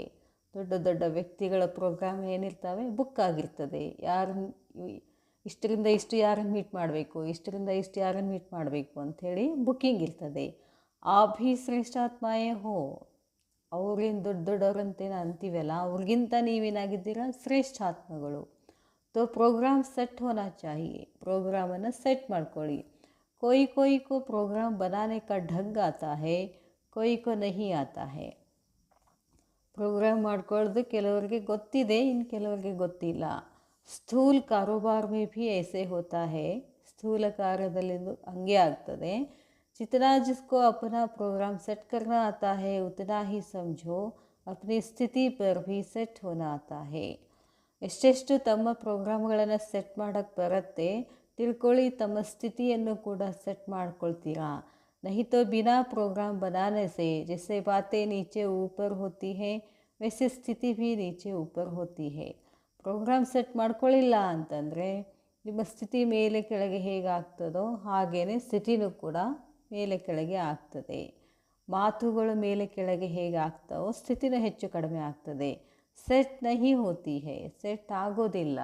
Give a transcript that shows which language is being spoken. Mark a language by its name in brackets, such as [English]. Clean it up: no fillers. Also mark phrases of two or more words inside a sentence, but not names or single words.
[Kannada] ದೊಡ್ಡ ದೊಡ್ಡ ವ್ಯಕ್ತಿಗಳ ಪ್ರೋಗ್ರಾಮ್ ಏನಿರ್ತವೆ ಬುಕ್ ಆಗಿರ್ತದೆ. ಯಾರು ಇಷ್ಟರಿಂದ ಇಷ್ಟು ಯಾರನ್ನು ಮೀಟ್ ಮಾಡಬೇಕು, ಇಷ್ಟರಿಂದ ಇಷ್ಟು ಯಾರನ್ನು ಮೀಟ್ ಮಾಡಬೇಕು ಅಂಥೇಳಿ ಬುಕ್ಕಿಂಗ್ ಇರ್ತದೆ. [Hindi] आ भी श्रेष्ठात्माएं हो. [Kannada] ಅವ್ರೇನು ದೊಡ್ಡ ದೊಡ್ಡವ್ರಂತೇನು ಅಂತೀವಲ್ಲ, ಅವ್ರಿಗಿಂತ ನೀವೇನಾಗಿದ್ದೀರಾ ಶ್ರೇಷ್ಠಾತ್ಮಗಳು. [Hindi] तो प्रोग्राम सेट होना चाहिए. [Kannada] प्रोग्रामನ್ನು ಸೆಟ್ ಮಾಡ್ಕೊಳ್ಳಿ. [Hindi] कोई को प्रोग्राम बनाने का ढंग आता है, कोई को नहीं आता है. [Kannada] ಪ್ರೋಗ್ರಾಮ್ ಮಾಡ್ಕೊಳ್ಳೋದು ಕೆಲವರಿಗೆ ಗೊತ್ತಿದೆ, ಇನ್ನು ಕೆಲವರಿಗೆ ಗೊತ್ತಿಲ್ಲ. [Hindi] स्थूल कारोबार में भी ऐसे होता है. [Kannada] ಸ್ಥೂಲ ಕಾರ್ಯದಲ್ಲಿ ಹಂಗೆ ಆಗ್ತದೆ. [Hindi] जितना जिसको अपना प्रोग्राम सेट करना आता है उतना ही समझो अपनी स्थिति पर भी सेट होना आता है. [Kannada] ಎಷ್ಟೆಷ್ಟು ತಮ್ಮ ಪ್ರೋಗ್ರಾಮ್ಗಳನ್ನು ಸೆಟ್ ಮಾಡೋಕ್ಕೆ ಬರುತ್ತೆ ತಿಳ್ಕೊಳ್ಳಿ, ತಮ್ಮ ಸ್ಥಿತಿಯನ್ನು ಕೂಡ ಸೆಟ್ ಮಾಡ್ಕೊಳ್ತೀರಾ. [Hindi] नहीं तो बिना प्रोग्राम बनाने से जैसे बातें नीचे ऊपर होती हैं वैसे स्थिति भी नीचे ऊपर होती है. [Kannada] ಪ್ರೋಗ್ರಾಮ್ ಸೆಟ್ ಮಾಡ್ಕೊಳ್ಳಿಲ್ಲ ಅಂತಂದರೆ ನಿಮ್ಮ ಸ್ಥಿತಿ ಮೇಲೆ ಕೆಳಗೆ ಹೇಗಾಗ್ತದೋ ಹಾಗೇ ಸ್ಥಿತಿನೂ ಕೂಡ ಮೇಲೆ ಕೆಳಗೆ ಆಗ್ತದೆ. ಮಾತುಗಳು ಮೇಲೆ ಕೆಳಗೆ ಹೇಗಾಗ್ತಾವೋ ಸ್ಥಿತಿನೂ ಹೆಚ್ಚು ಕಡಿಮೆ ಆಗ್ತದೆ. [Hindi] सेट नहीं होती है, [Kannada] ಸೆಟ್ ಆಗೋದಿಲ್ಲ.